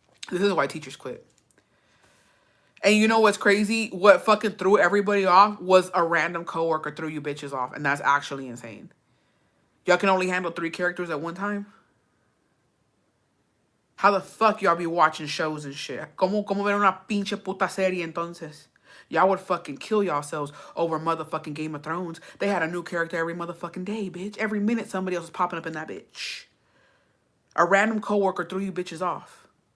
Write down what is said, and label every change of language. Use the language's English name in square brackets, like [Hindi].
[English] This is why teachers quit. And you know what's crazy? What fucking threw everybody off was a random coworker threw you bitches off. And that's actually insane. Y'all can only handle 3 characters at one time? How the fuck y'all be watching shows and shit? [Spanish] ¿Cómo ver una pinche puta serie entonces? [English] Y'all would fucking kill yourselves over motherfucking Game of Thrones. They had a new character every motherfucking day, bitch. Every minute somebody else was popping up in that bitch. A random coworker threw you bitches off.